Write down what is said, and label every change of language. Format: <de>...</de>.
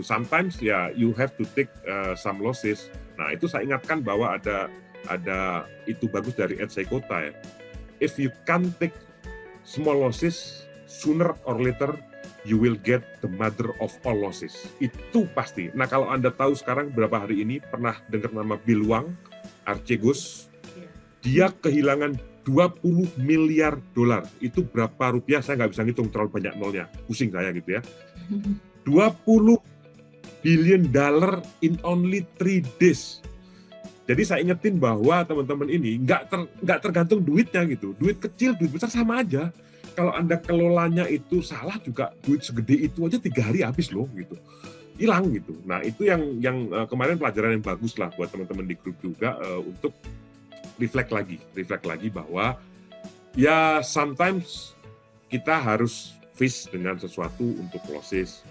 <en>Sometimes ya you have to take some losses.</en> <id>Nah itu saya ingatkan bahwa ada itu bagus dari Ed Seykota ya.</id> <en>If you can't take small losses, sooner or later you will get the mother of all losses.</en> <id>Itu pasti. Nah kalau Anda tahu sekarang berapa hari ini pernah dengar nama Bill Hwang, Archegos, dia kehilangan 20 miliar dolar. Itu berapa rupiah? Saya nggak bisa ngitung, terlalu banyak nolnya. Pusing saya gitu ya.</id> <en>20 billion dollar in only 3 days.</en> <id>Jadi saya ingetin bahwa teman-teman ini nggak tergantung duitnya gitu. Duit kecil, duit besar sama aja. Kalau Anda kelolanya itu salah juga, duit segede itu aja 3 hari habis loh gitu. Hilang gitu. Nah itu yang kemarin pelajaran yang bagus lah buat teman-teman di grup juga untuk reflect lagi bahwa ya sometimes kita harus fish dengan sesuatu untuk losses.</id>